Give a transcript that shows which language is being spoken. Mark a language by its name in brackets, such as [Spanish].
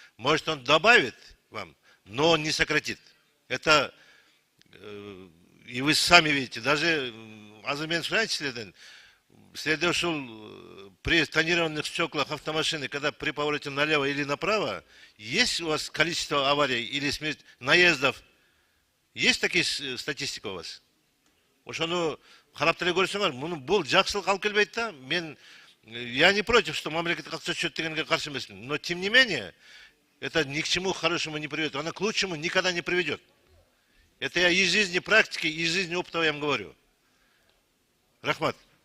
[Russian] Может, он добавит вам, но он не сократит. Это, и вы сами видите, даже [Kyrgyz] азыр мен сұрайынчы [Russian] следовал при тонированных стеклах автомашины, когда при повороте налево или направо, есть у вас количество аварий или смерть, наездов? Есть такие статистика у вас? [Kyrgyz] Ошону карап деле көрсөңөр, бул жакшылык алып келбейт да. [Russian] Я не против, что [Kyrgyz] мамлекет акча дегенге каршы эмесмин, [Russian] но тем не менее, это ни к чему хорошему не приведет, она к лучшему никогда не приведет. Это я из жизни практики, из жизни опыта я вам говорю. Рахмат.